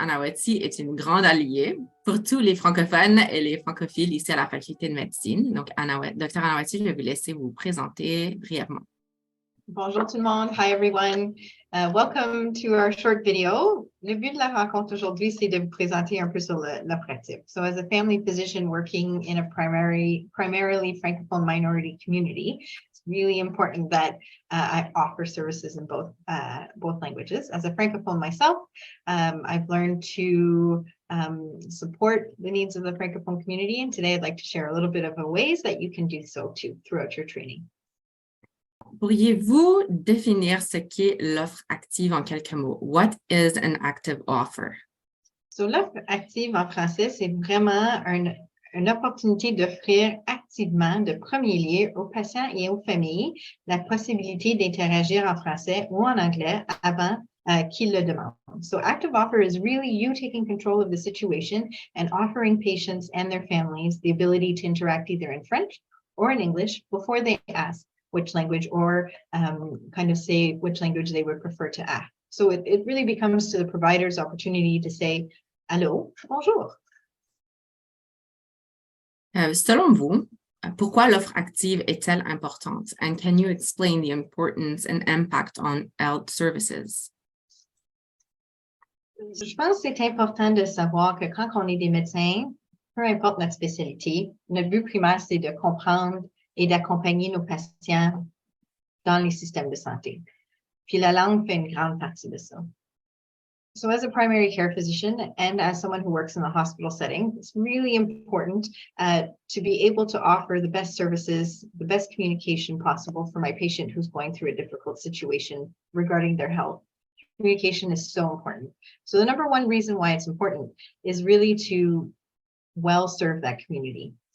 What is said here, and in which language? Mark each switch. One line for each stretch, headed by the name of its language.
French: Anawati est une grande alliée pour tous les francophones et les francophiles ici à la faculté de médecine. Donc, Dr. Anawati, je vais vous laisser vous présenter brièvement. Bonjour tout le monde.
English: Hi everyone. Welcome to our short video.
French: Le but de la rencontre aujourd'hui, c'est de vous présenter un peu sur l'offre active.
English: So as a family physician working in a primarily Francophone minority community, it's really important that I offer services in both languages. As a Francophone myself, I've learned to support the needs of the Francophone community. And today I'd like to share a little bit of ways that you can do so too throughout your training.
French: Pourriez-vous définir ce qu'est l'offre active en quelques mots?
English: What is an active offer?
French: So, l'offre active en français, c'est vraiment une opportunité d'offrir activement, de premier lieu, aux patients et aux familles la possibilité d'interagir en français ou en anglais avant qu'ils le demandent.
English: So, active offer is really you taking control of the situation and offering patients and their families the ability to interact either in French or in English before they ask which language or kind of say which language they would prefer to ask. So it really becomes to the provider's opportunity to say,
French: allô, bonjour. Selon vous, pourquoi l'offre active est-elle importante?
English: And can you explain the importance and impact on health services?
French: Je pense que c'est important de savoir que quand on est des médecins, peu importe notre spécialité, notre but primaire, c'est de comprendre et d'accompagner nos patients dans les systèmes de santé. Puis la langue fait une grande partie de ça.
English: So as a primary care physician and as someone who works in the hospital setting, it's really important to be able to offer the best services, the best communication possible for my patient who's going through a difficult situation regarding their health. Communication is so important. So the number one reason why it's important is really to well serve that community.